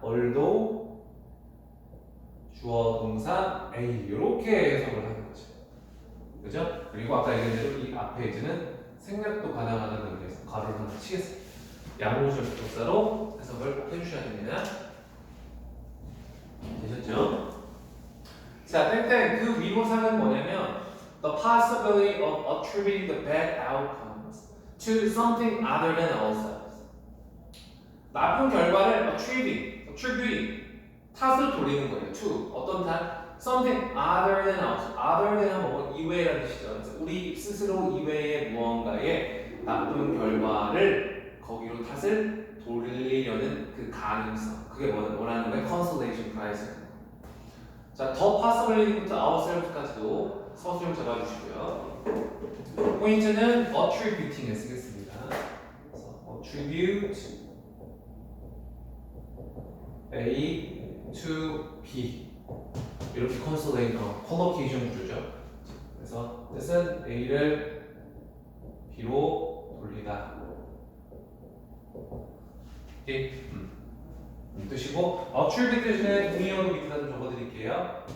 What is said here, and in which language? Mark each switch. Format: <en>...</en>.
<ko>although 주어 동사 A 이렇게 해석을 하는 거죠. 그죠? 그리고 아까 얘기한 대로 이 앞에 as는 생략도 가능하다는 의미에서 가로를 하나 치겠습니다. 양보절 부동사로 해석을 꼭 해주셔야 됩니다. 되셨죠? 자, 땡땡 그 위모사는 뭐냐면</ko> <en>the possibility of attributing the bad outcomes to something other than ourselves.</en> <ko>나쁜 결과를 attributing 탓을 돌리는 거예요. to 어떤 탓?</ko> <en>something other than ourselves.</en> <ko>other than 뭐 이외라는 뜻이죠. 그래서 우리 스스로 이외의 무언가의 나쁜 결과를 거기로 탓을 돌리려는 그 가능성. 그게 뭐라는 거예요?</ko> <en>consolation prize.</en> <ko>자, 더 possibility부터 ourselves까지도 서술을 잡아주시고요. 포인트는 attributing에 쓰겠습니다. 그래서 attribute A to B 이렇게 collocation 구조죠. 그래서 뜻은 A를 B로 돌리다. 오케이. 뜻이고 attribute 대신에 동의어도 밑에다 좀 적어드릴게요.</ko>